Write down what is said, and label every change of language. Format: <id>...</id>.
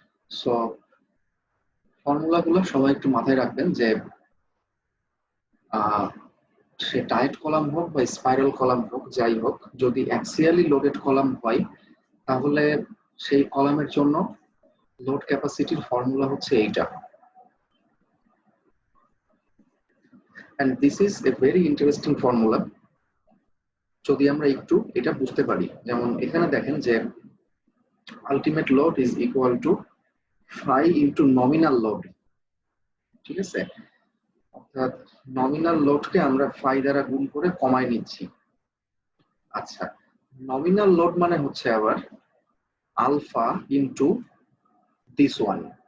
<bn>So ফর্মুলাগুলো সবাই একটু মাথায় রাখবেন যে সে টাইট কলাম হোক বা স্পাইরাল কলাম হোক, যাই হোক, যদি অ্যাক্সিয়ালি লোডেড কলাম হয় তাহলে সেই কলামের জন্য লোড ক্যাপাসিটির ফর্মুলা হচ্ছে এইটা।</bn> <en>and this is a very interesting formula</en> <bn>যদি আমরা একটু এটা বুঝতে পারি। যেমন এখানে দেখেন যে</bn> <en>ultimate load is equal to phi into nominal load,</en> <bn>ঠিক আছে? অর্থাৎ নমিনাল লোডকে আমরা phi দ্বারা গুণ করে কমায় নিচ্ছি। আচ্ছা, নমিনাল লোড মানে হচ্ছে আবার আলফা ইনটু দিস ওয়ান।</bn>